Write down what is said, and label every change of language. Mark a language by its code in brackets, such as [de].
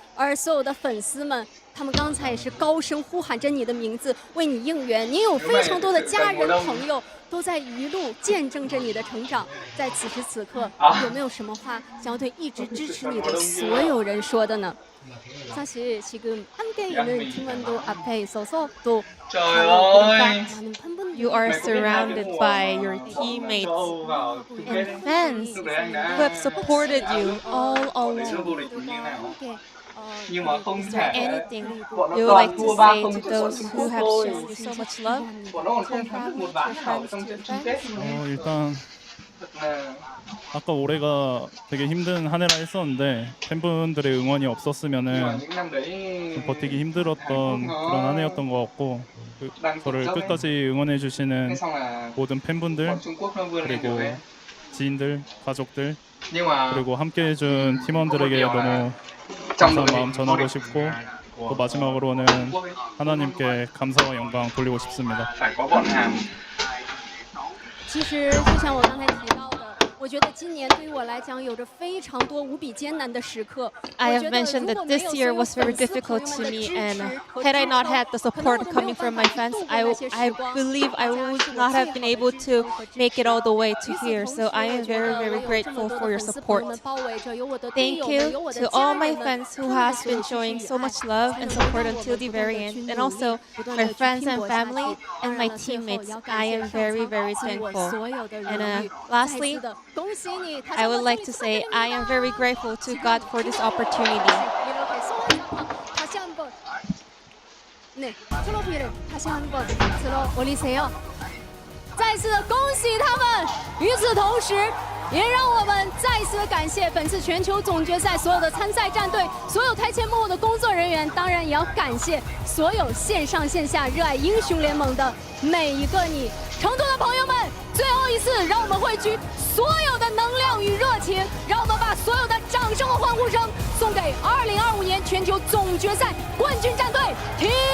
[zh] 而所有的粉丝们，他们刚才也是高声呼喊着你的名字，为你应援。你有非常多的家人朋友都在一路见证着你的成长。在此时此刻，有没有什么话想要对一直支持你的所有人说的呢？ [ko] 사실 지금 함께 있는 팀원도 앞에 있어서 또 [en] You are surrounded by your teammates and fans who have supported you all along. Is there anything you would like to say to those who have shown you so much love? To your family, to your friends, to your fans? [ko] 일단 아까 올해가 되게 힘든 한 해라 했었는데 팬분들의 응원이 없었으면은 좀 버티기 힘들었던 그런 한 해였던 것 같고 저를 끝까지 응원해 주시는 모든 팬분들 그리고 지인들, 가족들 그리고 함께 해준 팀원들에게 너무 감사한 마음 전하고 싶고 또 마지막으로는 하나님께 감사와 영광 돌리고 싶습니다. [zh] 其实就像我刚才提到的，我觉得今年对于我来讲有着非常多无比艰难的时刻。 [en] I have mentioned that this year was very difficult to me, and had I not had the support coming from my fans, I believe I would not have been able to make it all the way to here. So I am very, very grateful for your support. Thank you to all my fans who has been showing so much love and support until the very end, and also my friends and family and my teammates. I am very, very thankful. And lastly, I would like to say I am very grateful to God for this opportunity. [ko] 네, 트로피를 다시 한번 들어 올리세요. [zh] 再次的恭喜他们。与此同时，也让我们再一次的感谢本次全球总决赛所有的参赛战队，所有台前幕后的工作人员，当然也要感谢所有线上线下热爱英雄联盟的每一个你。成都的朋友们，最后一次，让我们汇聚所有的能量与热情，让我们把所有的掌声和欢呼声送给2025年全球总决赛冠军战队 T1。